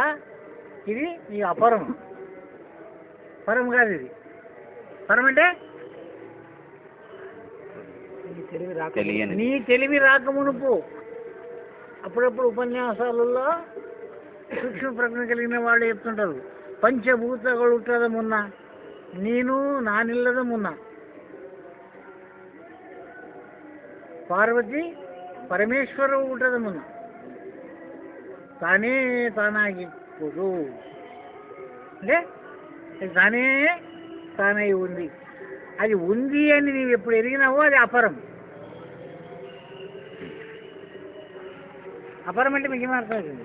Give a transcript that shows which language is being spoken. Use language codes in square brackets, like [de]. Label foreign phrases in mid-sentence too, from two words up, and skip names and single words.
[te] ఇది నీ అపరం. పరం కాదు ఇది. పరం అంటే నీ తెలివి రాకమునుపు. అప్పుడప్పుడు ఉపన్యాసాలలో సూక్ష్మ ప్రజ్ఞ కలిగిన వాళ్ళు చెప్తుంటారు, [kn] పంచభూతಗಳು ಹುಟ್ಟದ ಮುನ್ನ ನೀನು ನಾನಿಲ್ಲದ ಮುನ್ನ ಪಾರ್ವತಿ ಪರಮೇಶ್ವರವು ಹುಟ್ಟದ ಮುನ್ನ [te] తానే తానాగిప్పుడు. అంటే తానే తానై ఉంది. అది ఉంది అని నీవు ఎప్పుడు ఎరిగినావో అది అపరం. అపరం అంటే మీకు ఏమర్థమవుతుంది?